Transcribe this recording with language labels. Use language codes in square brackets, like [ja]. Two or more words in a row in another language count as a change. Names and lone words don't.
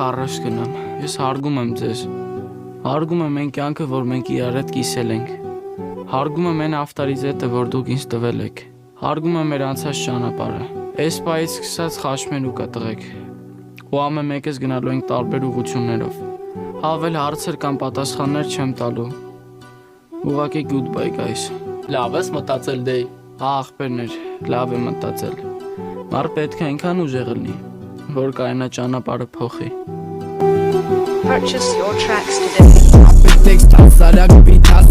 [hy] առաջ գնամ, ես հարգում եմ ձեզ, հարգում եմ այն կյանքը, որ մենք իրար հետ կիսել ենք, հարգում եմ այն ավտարիզետը, որ դուք ինձ տվել եք, հարգում եմ մեր անցած ճանապարհը, այս պահից սկսած խաչմերուկ ա տղեկ, ու ամեն մեկս գնալու ենք տարբեր ուղղություններով, ավել հարցեր կամ պատասխաններ չեմ տալու, ուղղակի [en] goodbye guys, [hy] լավ ես մտածել դեյ, աղբերներ, լավ եմ մտածել, մարդ պետք է այնքան ուժեղ լինի, որ կայնա ճանապարհը փոխի [en] Purchase your tracks today.